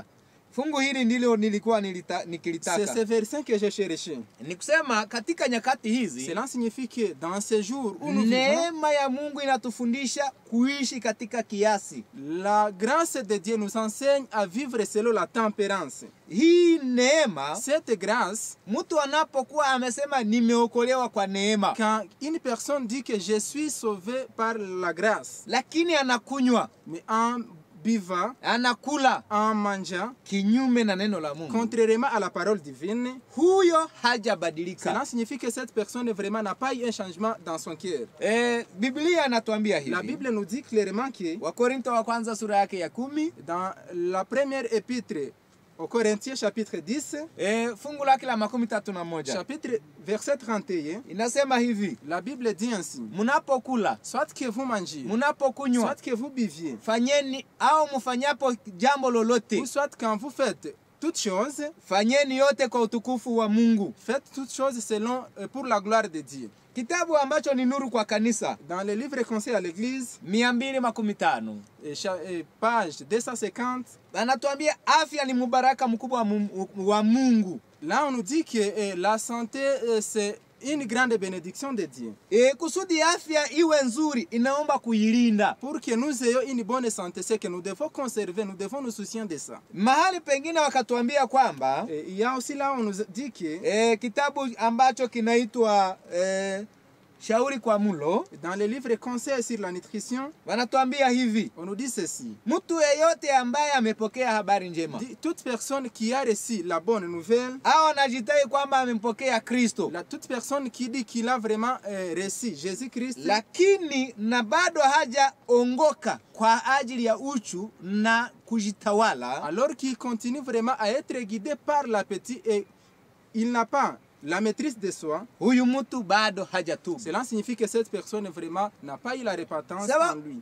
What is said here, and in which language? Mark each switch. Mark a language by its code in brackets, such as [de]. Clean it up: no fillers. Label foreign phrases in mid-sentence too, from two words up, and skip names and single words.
[sw] Fungu hili ndilo nilikuwa [fr] C'est [sw] nikilitaka. [fr] ce verset que j'ai cherché. [sw] Ni kusema katika nyakati hizi [fr] Cela signifie que dans ces jours où nous vivons, [sw] neema ya Mungu inatufundisha kuishi katika kiasi. [fr] la grâce de Dieu nous enseigne à vivre selon la tempérance. [sw] Hii neema, [fr] Cette grâce, [sw] mtu anapokuwa amesema nimeokolewa kwa neema, [fr] quand une personne dit que je suis sauvé par la grâce, [sw] lakini anakunywa, [fr] mais en buvant, [sw] anakula [fr] en mangeant, [sw] kinyume na neno la Mungu, [fr] contrairement à la parole divine, [sw] huyo hajabadilika. [fr] cela signifie que cette personne vraiment n'a pas eu un changement dans son cœur. [sw] Biblia inatuambia [fr] La [sw] hivi. [fr] Bible nous dit clairement que [sw] Wakorintho wa kwanza sura yake ya 10, [fr] dans la première épître aux Corinthiens chapitre 10, [sw] fungu lake la 31, [fr] chapitre verset 31, [sw] inasema hivi: [fr] la Bible dit ainsi: [sw] mnapokula, [fr] soit que vous mangiez, [sw] mnapokunywa, [fr] soit que vous buviez, [sw] fanyeni au mfanyapo jambo lolote, [fr] ou soit quand vous faites toutes choses, [sw] fanyeni yote kwa utukufu wa Mungu. [fr] faites toutes choses selon pour la gloire de Dieu. [sw] Kitabu ambacho ni nuru kwa kanisa, [fr] Dans le livre Conseil à l'église, [sw] 215, [fr] page 250, [sw] anatuambia afya ni mubaraka mkubwa wa Mungu. [fr] là on nous dit que la santé c'est une grande bénédiction de Dieu. [sw] Kusudi afya iwe nzuri inaomba kuilinda. [fr] Pour que nous ayons une bonne santé, c'est que nous devons conserver, nous devons nous soucier de ça. [sw] Mahali pengine wakatuambia kwamba [fr] Il y a aussi là on nous dit que [sw] kitabu ambacho kinaitwa Shauri kwa Mulo, [fr] dans le livre Conseil sur la nutrition, [sw] wanatuambia hivi: [fr] on nous dit ceci: [sw] mtu yeyote ambaye amepokea habari njema, [fr] toute personne qui a reçu la bonne nouvelle, [sw] au anajitai kwamba amempokea Kristo, [fr] toute personne qui dit qu'il a vraiment reçu Jésus-Christ, [sw] lakini na bado hajaongoka kwa ajili ya uchu na kujitawala, [fr] alors qu'il continue vraiment à être guidé par l'appétit et il n'a pas la maîtrise de soi, [sw] huyu mtu bado hajatubu. [fr] cela signifie que cette personne vraiment n'a pas eu la repentance en lui.